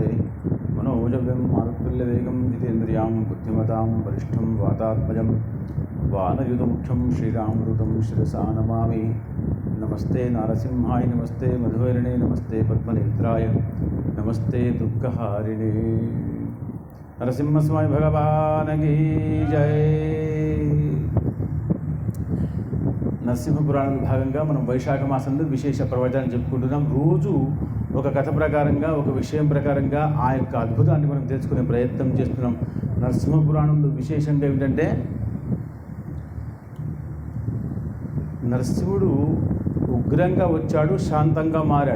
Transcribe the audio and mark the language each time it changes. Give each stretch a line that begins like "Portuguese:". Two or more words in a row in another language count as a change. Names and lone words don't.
Sanskrit: मनोजव्यं मारुतुल्यवेगं जितेन्द्रियां बुद्धिमतां वरिष्ठं वातात्मजं वानयुधमुख्यं श्रीरामदूतं शिरसा नमामि। नमस्ते नारसिंहाय नमस्ते मधुवरिणे नमस्ते पद्मनेत्राय नमस्ते दुःखहारिणे।
Hindi: नरसिंहस्वामी भगवान की जय।
Telugu: నరసింహ పురాణం భాగంగా మనం వైశాఖ మాసంలో విశేష ప్రవచనం చెప్పుకుంటున్నాం. రోజు ఒక కథ ప్రకారంగా ఒక విషయం ప్రకారంగా ఆ యొక్క అద్భుతాన్ని మనం తెలుసుకునే ప్రయత్నం చేస్తున్నాం. నరసింహ పురాణంలో విశేషంగా ఏమిటంటే నరసింహుడు ఉగ్రంగా వచ్చాడు, శాంతంగా మారాడు.